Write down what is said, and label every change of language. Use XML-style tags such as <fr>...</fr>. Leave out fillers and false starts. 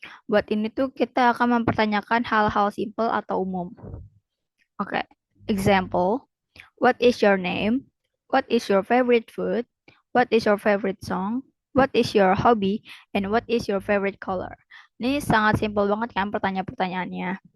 <id>Buat ini tuh kita akan mempertanyakan hal-hal simple atau umum.</id> <en>Oke, example. What is your name? What is your favorite food? What is your favorite song? What is your hobby? And what is your favorite color?</en> <id>Ini sangat simpel banget kan pertanyaan-pertanyaannya.</id>